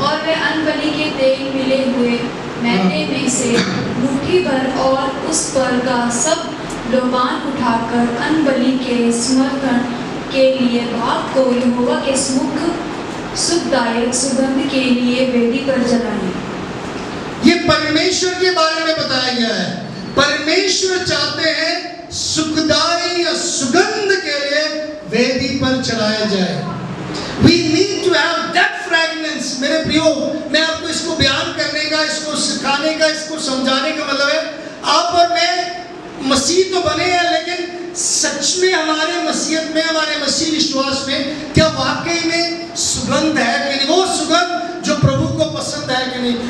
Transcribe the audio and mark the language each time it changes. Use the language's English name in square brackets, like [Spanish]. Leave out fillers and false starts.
[Hindi] और वे अनबलि के तेल मिले हुए मैदे में से मुट्ठी भर और उस पर का सब लोबान उठाकर अनबलि के समर्पण के लिए भाग को यहोवा के समुख सुखदायक सुगंध के लिए वेदी पर जलाएं। ये परमेश्वर के बारे में बताया गया है। परमेश्वर चाहते हैं सुखदाई या सुगंध के लिए वेदी पर चढ़ाया जाए। [English] We need to have that fragrance। [Hindi] मेरे प्रियो, मैं आपको इसको बयान करने का, इसको सिखाने का, इसको समझाने का मतलब है, आप और मैं मसीह तो बने हैं, लेकिन सच में हमारे मसीहत में, हमारे मसीह विश्वास में क्या वाकई में सुगंध है कि नहीं? वो सुगंध जो प्रभु को पसंद है कि नहीं?